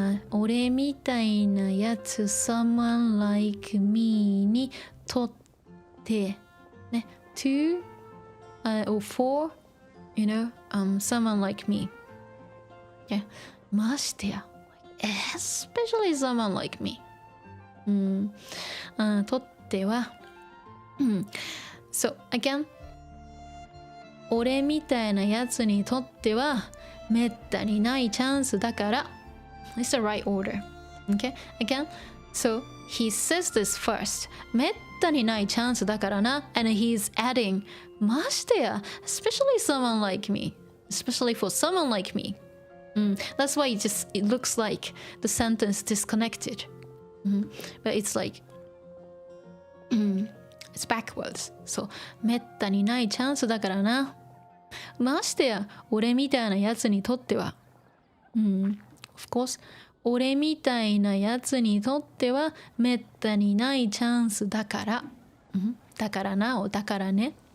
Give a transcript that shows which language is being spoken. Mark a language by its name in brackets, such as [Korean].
[Japanese] 俺みたいなやつ [English] someone like me にとってね to or for you know someone like me yeah ましてや especially someone like me [Japanese] とってはSo again 俺みたいなやつにとってはめったにないチャンスだから [English] It's the right order. Okay? Again, so he says this first. [Japanese] めったにないチャンスだからな [English] and he's adding ましてや especially someone like me. Especially for someone like me. That's why it looks like the sentence disconnected. But it's like it's backwards. [Japanese] So めったにないチャンスだからなましてや俺みたいなやつにとっては [English] Of course [Japanese] 俺みたいなやつにとってはめったにないチャンスだからだからなおだからね